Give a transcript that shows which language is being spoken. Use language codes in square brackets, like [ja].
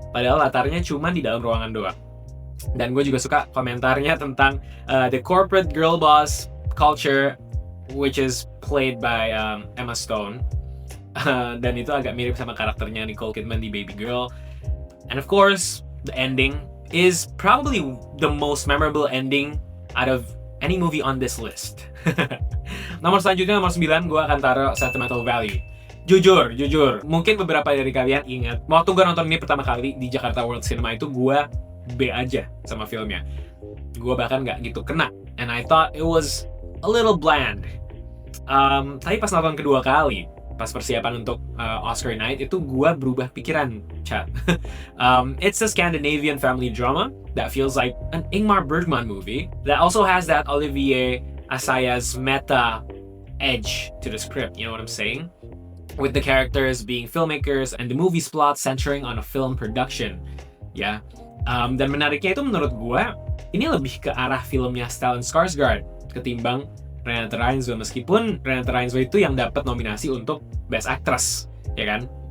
[id] Padahal latarnya cuma di dalam ruangan doang. Dan gue juga suka komentarnya tentang [en] the corporate girl boss culture, which is played by Emma Stone. [id] Dan itu agak mirip sama karakternya Nicole Kidman di Baby Girl. [en] And of course, the ending is probably the most memorable ending out of any movie on this list. [id] Nomor selanjutnya, nomor 9, gue akan taruh Sentimental Value. Jujur, mungkin beberapa dari kalian ingat, waktu gue nonton ini pertama kali di Jakarta World Cinema itu gue B aja sama filmnya. Gue bahkan nggak gitu kena. [en] And I thought it was a little bland. [id] Tapi pas nonton kedua kali, pas persiapan untuk Oscar night, itu gue berubah pikiran, chat. [en] It's a Scandinavian family drama that feels like an Ingmar Bergman movie that also has that Olivier Assayas meta edge to the script, you know what I'm saying? With the characters being filmmakers and the movie's plot centering on a film production. [id] Ya. Dan menariknya itu menurut gue, ini lebih ke arah filmnya Stellan Skarsgård ketimbang Renate Reinsve, meskipun Renate Reinsve itu yang dapat nominasi untuk Best Actress, ya kan?